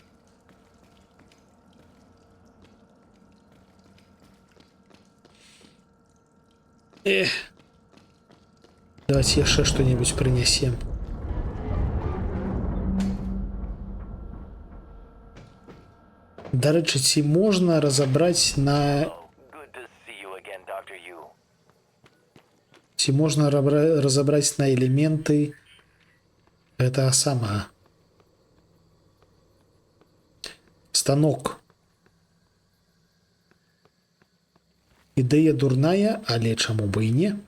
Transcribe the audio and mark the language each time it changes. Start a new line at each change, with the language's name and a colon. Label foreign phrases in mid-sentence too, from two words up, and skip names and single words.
Belarusian: Давайте яшчэ што-небудзь прынясем. Дарэчы, ці можна разабраць на...
English: Good to see you again, Dr. Yu.
Belarusian: Ці можна разабраць на элементы гэтага самага? Станок. Ідэя дурная, але чаму бы і не?